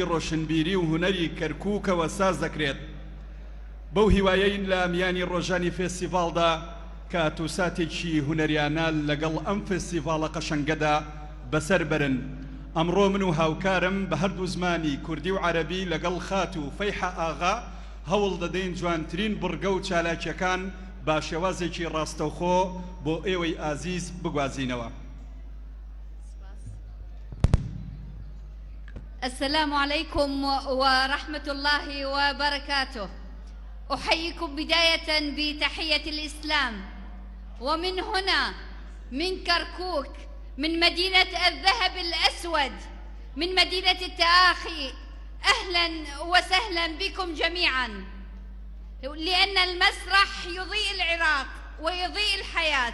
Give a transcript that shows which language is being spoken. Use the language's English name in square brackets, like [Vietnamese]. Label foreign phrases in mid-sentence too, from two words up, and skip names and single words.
[Central Kurdish] ڕۆشنبیری و هونەری کەرکووکەوە ساز دەکرێت بەو هیوایەی لە میانی ڕۆژانی فێستیڤاڵدا کاتوساتێکی هونەریانە لەگەڵ ئەم فێستیڤاڵە قەشەنگەدا بەسەر برن ئەمڕۆ من و هاوکارم بە هەردوو زمانی کوردی و عەرەبی لەگەڵ خات و فەیحە ئاغا هەوڵ دەدەین جوانترین بڕگە و چالاکیەکان با شێوازێکی ڕاستەوخۆ بۆ ئێوەی ئازیز بگوازینەوە. [Arabic] السلام عليكم ورحمة الله وبركاته. أحييكم بداية بتحية الإسلام، ومن هنا من كركوك، من مدينة الذهب الأسود، من مدينة التآخي، أهلا وسهلا بكم جميعا، لأن المسرح يضيء العراق ويضيء الحياة.